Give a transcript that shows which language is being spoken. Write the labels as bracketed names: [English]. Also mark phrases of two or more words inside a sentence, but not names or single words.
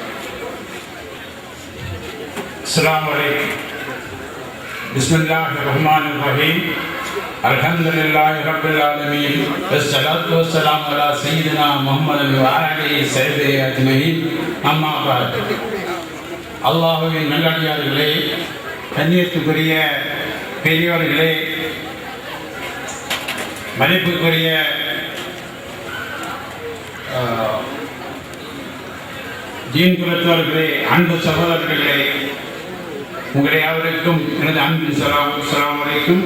[Arabic] السلام عليكم. بسم الله الرحمن الرحيم. الحمد لله رب العالمين. والصلاة والسلام على سيدنا محمد وآله صحبه أجمعين. أما بعد. [Tamil] അല്ലാഹുവിൻ நல்லடியார்களே, கண்ணியத்துக்குரிய பெரியோர்களே, மதிப்புக்குரிய ஜீன் குலத்தவர்களே, அன்பு சகோதரர்களே, உங்களை யாவருக்கும் எனது அன்பின் சலாம் வரைக்கும்.